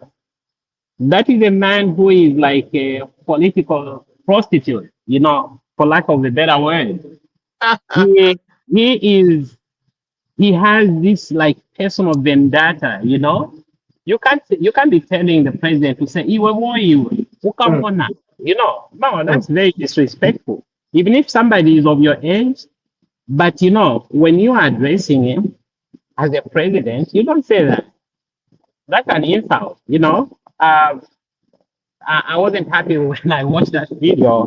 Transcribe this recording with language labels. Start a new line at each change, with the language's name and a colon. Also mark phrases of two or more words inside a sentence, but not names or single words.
English: That is a man who is like a political prostitute, you know, for lack of a better word. He he has this like personal vendetta, you know. You can't be telling the president to say,
Bemba: "Iwe wo iwe, ukamona."
English: You know, no, that's very disrespectful. Even if somebody is of your age, but you know, when you are addressing him as a president, you don't say that. That's an insult, you know. I wasn't happy when I watched that video.